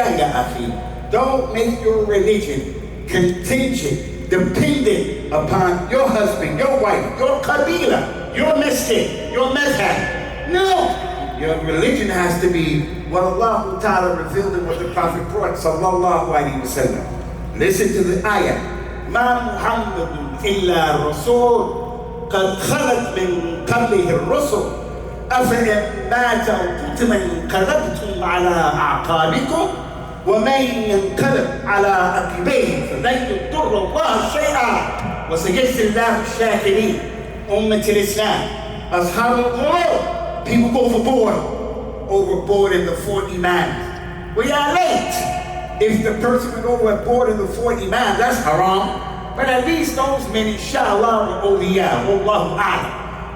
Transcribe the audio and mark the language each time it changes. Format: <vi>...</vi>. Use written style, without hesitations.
<ar>La ya akhi.</ar> <en>Don't make your religion contingent, dependent upon your husband, your wife, your qabila, your masjid, your madhab. No! Your religion has to be what Allah Ta'ala revealed and what the Prophet brought, sallallahu alayhi wa sallam. Listen to the ayah.</en> <ar>ما محمد إلا رسول قد خلت من قبله الرسل أفإن مات أو قتل انقلبتم على أعقابكم ومن ينقلب على عقبيه فلن يضر الله شيئا وسيجزي الله الشاكرين. أمة الإسلام, أصحاب القلوب,</ar> <en>people go overboard in the 4 imams. We are late. If the person went overboard in the 4 imams, that's haram. But at least those men, inshallah, were awliya, wallahu a'lam.</en>